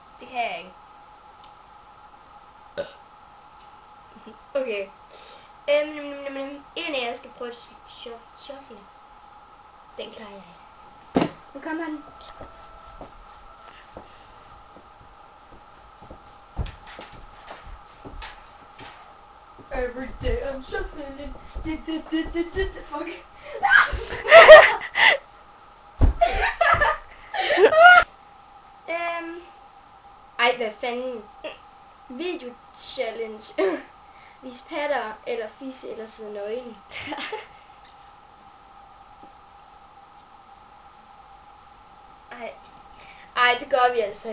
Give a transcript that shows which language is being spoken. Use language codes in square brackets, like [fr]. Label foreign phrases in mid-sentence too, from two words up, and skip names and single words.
[da] kan jeg ikke. Okay. En af jer skal prøve at shuffle. Den klarer jeg. Nu kommer den. [en] Every day I'm shuffling. [da] Fuck. Ej, hvad fanden? [en] Video challenge. [da] Vis patter, eller fisse, eller sidde nøgen. Ej, det gør vi altså ikke.